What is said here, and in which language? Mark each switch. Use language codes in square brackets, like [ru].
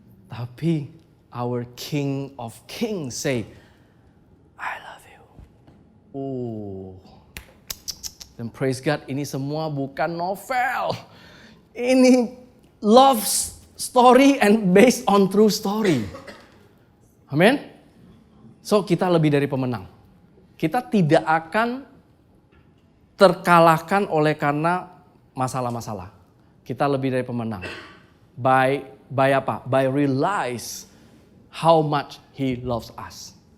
[id] Tapi [en] our King of Kings say, I love you. [id] Dan praise God, ini semua bukan novel. Ini [en] love story and based on true story. [id] Amin. So kita lebih dari pemenang. Kita tidak akan terkalahkan oleh karena masalah-masalah. Kita lebih dari pemenang. [en] By [id] apa? [en] By realize how much He loves us.